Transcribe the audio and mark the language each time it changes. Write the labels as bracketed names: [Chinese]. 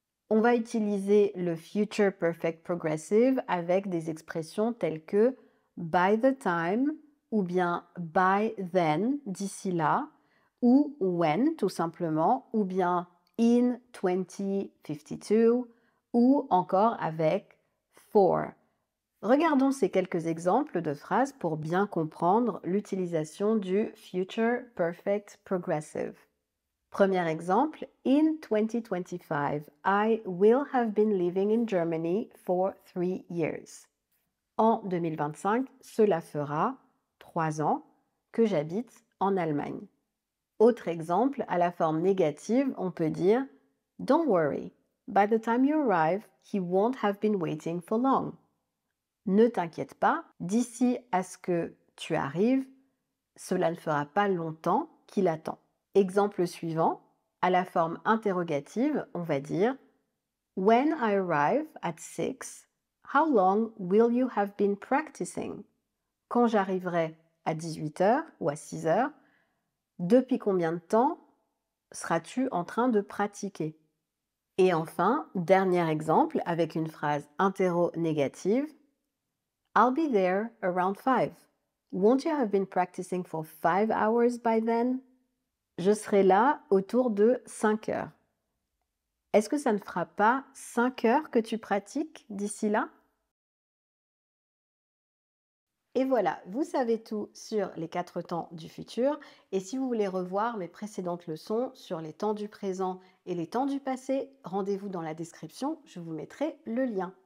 [French] On va utiliser le future perfect progressive avec des expressions telles que [English] by the time [French] ou bien [English] by then, [French] d'ici là, ou when tout simplement, ou bien in 2052, ou encore avec for. Regardons ces quelques exemples de phrases pour bien comprendre l'utilisation du future perfect progressive. Premier exemple, [English] in 2025, I will have been living in Germany for 3 years. [French] En 2025, cela fera 3 ans que j'habite en Allemagne. Autre exemple, à la forme négative, on peut dire [English] Don't worry, by the time you arrive, he won't have been waiting for long. [French] Ne t'inquiète pas, d'ici à ce que tu arrives, cela ne fera pas longtemps qu'il attend. Exemple suivant, à la forme interrogative, on va dire [English] When I arrive at 6, how long will you have been practicing? [French] quand j'arriverai à 18 h ou à 6 h, depuis combien de temps seras-tu en train de pratiquer? Et enfin, dernier exemple avec une phrase interro-négative. [English] I'll be there around 5. Won't you have been practicing for 5 hours by then? [French] Je serai là autour de 5 heures. Est-ce que ça ne fera pas 5 heures que tu pratiques d'ici là? Et voilà, vous savez tout sur les 4 temps du futur. Et si vous voulez revoir mes précédentes leçons sur les temps du présent et les temps du passé, rendez-vous dans la description, je vous mettrai le lien.